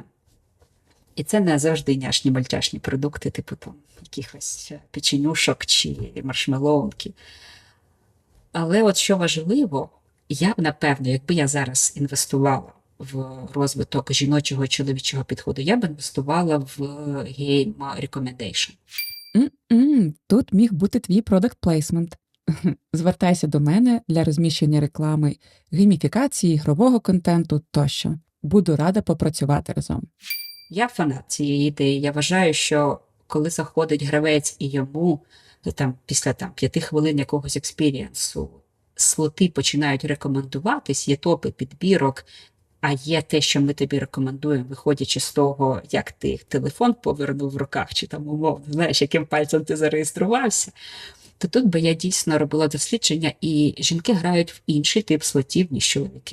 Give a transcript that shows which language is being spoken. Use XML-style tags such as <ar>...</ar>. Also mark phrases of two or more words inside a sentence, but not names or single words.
<uk>І це не завжди няшні мультяшні продукти, типу там якихось печенюшок чи маршмелоунки. Але от що важливо, я б, напевно, якби я зараз інвестувала в розвиток жіночого і чоловічого підходу, я б інвестувала в</uk> <en>Game Recommendation.</en> <uk>Тут міг бути твій</uk> <en>product placement.</en> <uk>Звертайся до мене для розміщення реклами, гейміфікації, ігрового контенту тощо. Буду рада попрацювати разом. Я фанат цієї ідеї. Я вважаю, що коли заходить гравець і йому там, після 5 хвилин якогось експірієнсу слоти починають рекомендуватись, є топи підбірок, а є те, що ми тобі рекомендуємо, виходячи з того, як ти телефон повернув в руках, чи там умовно, знаєш, яким пальцем ти зареєструвався, то тут би я дійсно робила дослідження, і жінки грають в інший тип слотів, ніж чоловіки.</uk>